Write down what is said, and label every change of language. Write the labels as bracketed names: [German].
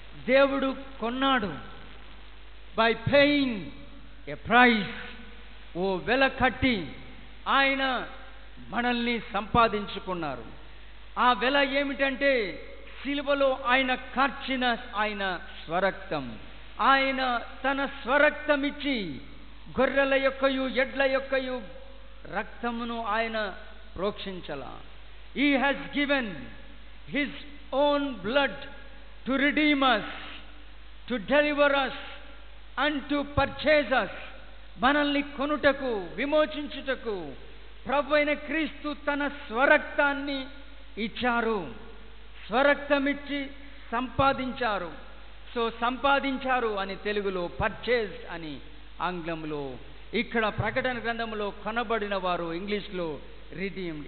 [Telugu] దేవుడు కొన్నాడు. [English] by paying a price, [Telugu] ఓ వెల కట్టి ఆయన మనల్ని సంపాదించుకున్నారు. ఆ వెల ఏమిటంటే సిలువలో ఆయన కార్చిన ఆయన స్వరక్తం. ఆయన తన స్వరక్తమిచ్చి గొర్రెల యొక్కయు ఎడ్ల యొక్కయు రక్తమును ఆయన ప్రోక్షించలా. [English] He has given his own blood to redeem us, to deliver us and to purchase us. [Telugu] మనల్ని కొనుటకు, విమోచించుటకు ప్రభు అయిన క్రీస్తు తన స్వరక్తాన్ని ఇచ్చారు. స్వరక్తమిచ్చి సంపాదించారు. సంపాదించారు అని తెలుగులో, పర్చేజ్ అని ఆంగ్లంలో, ఇక్కడ ప్రకటన గ్రంథంలో కొనబడిన వారు ఇంగ్లీష్లో రిడీమ్డ్.